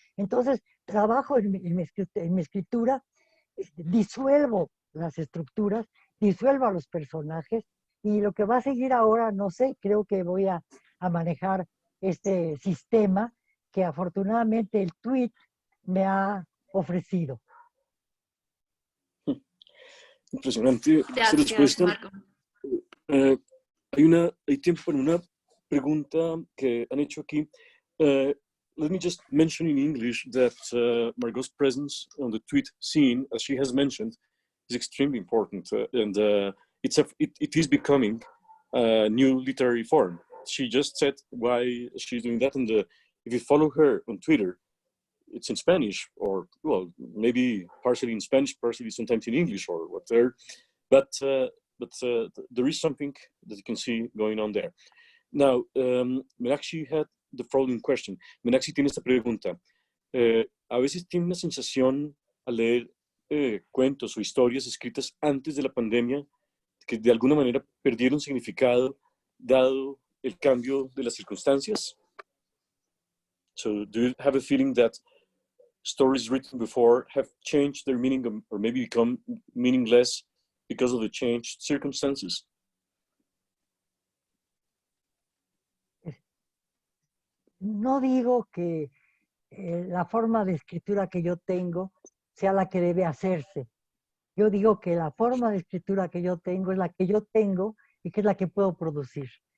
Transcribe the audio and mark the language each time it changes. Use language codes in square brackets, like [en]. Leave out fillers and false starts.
[es] Entonces, trabajo en mi escritura, disuelvo las estructuras, disuelvo a los personajes y lo que va a seguir ahora, no sé, creo que voy a manejar este sistema que afortunadamente el tweet me ha ofrecido. Impresionante esa Gracias, respuesta. Marco. hay tiempo para una pregunta que han hecho aquí. [en] Let me just mention in English that Margot's presence on the tweet scene, as she has mentioned, is extremely important, and it is becoming a new literary form. She just said why she's doing that, and if you follow her on Twitter, it's in Spanish, or well, maybe partially in Spanish, partially sometimes in English or whatever. But there is something that you can see going on there. Now, Meenakshi had the following question. [es] Meenakshi tiene esta pregunta. A veces tiene una sensación al leer cuentos o historias escritas antes de la pandemia que de alguna manera perdieron significado dado el cambio de las circunstancias. [en] So, do you have a feeling that stories written before have changed their meaning or maybe become meaningless because of the changed circumstances? [es] No digo que la forma de escritura que yo tengo sea la que debe hacerse. Yo digo que la forma de escritura que yo tengo es la que yo tengo y que es la que puedo producir.